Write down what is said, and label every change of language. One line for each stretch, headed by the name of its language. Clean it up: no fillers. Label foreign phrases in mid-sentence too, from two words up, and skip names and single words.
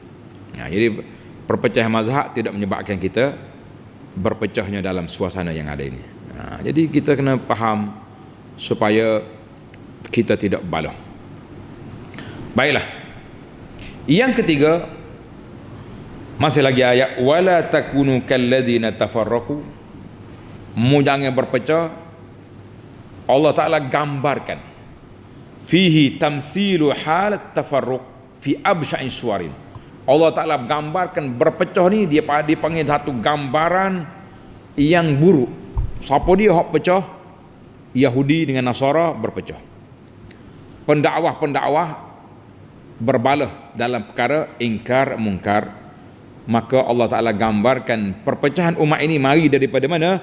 Malay: Jadi perpecahan mazhab tidak menyebabkan kita berpecahnya dalam suasana yang ada ini. Jadi kita kena faham supaya kita tidak balah. Baiklah. Yang ketiga, masih lagi ayat
Arabic: ولا تكونوا كالذين تفرقوا.
Malay: Jangan berpecah. Allah Taala gambarkan
Arabic: فيه تمثيل حالة تفرق في أبشع صور.
Malay: Allah Taala gambarkan berpecah ni, dia panggil satu gambaran yang buruk. Siapa dia hak pecah? Yahudi dengan Nasara berpecah. Pendakwah berbalah dalam perkara ingkar mungkar maka Allah Ta'ala gambarkan perpecahan umat ini mari daripada mana?